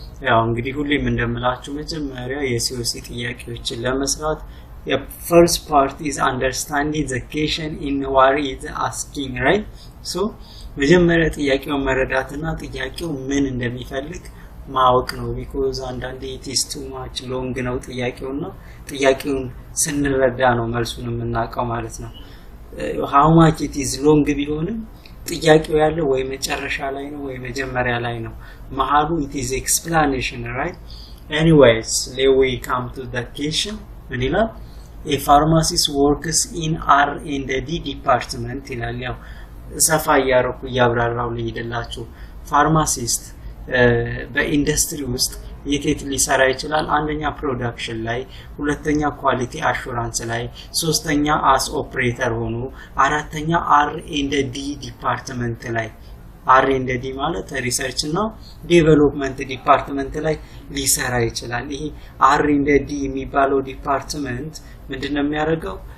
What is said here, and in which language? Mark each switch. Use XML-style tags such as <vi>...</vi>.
<am>ያው እንግዲህ ሁሌም እንደምላችሁ መጀመሪያ የሲኦሲ ጥያቄዎችን ለመስራት</am> <en>the first part is understanding the question in what is asking, right?</en> <am>So መጀመሪያ ጥያቄውን መረዳትና ጥያቄው ምን እንደሚፈልግ ማወቅ ነው because አንዳንዴ</am> <en>it is too much long</en> <am>ነው ጥያቄውና ጥያቄውን ስንረዳ ነው መልሱን የምናውቀው ማለት ነው።</am> <en>how much it is long</en> <am>ቢሆንም ጥያቄው ያለው ወይ መጨረሻ ላይ ነው ወይ መጀመሪያ ላይ ነው መሃሉ</am> <en>it is explanation, right? Anyways, let we come to the question.</en> <am>ምን ይላል?</am> <en>a pharmacist works in R&D department</en> <am>ይላል። ያው ሰፋ ያረኩ ያብራራው ልይደላችሁ ፋርማሲስት በኢንዱስትሪ ውስጥ የት ሊሰራ ይችላል? አንደኛ ፕሮዳክሽን ላይ፣ ሁለተኛ ኳሊቲ አሹራንስ ላይ፣ ሶስተኛ አስ ኦፕሬተር ሆኖ፣ አራተኛ R&D ዲፓርትመንት ላይ R&D ማለት ሪሰርች እና ዴቨሎፕመንት ዲፓርትመንት ላይ ሊሰራ ይችላል። ይሄ R&D የሚባለው ዲፓርትመንት ምንድነው የሚያደርገው?</am>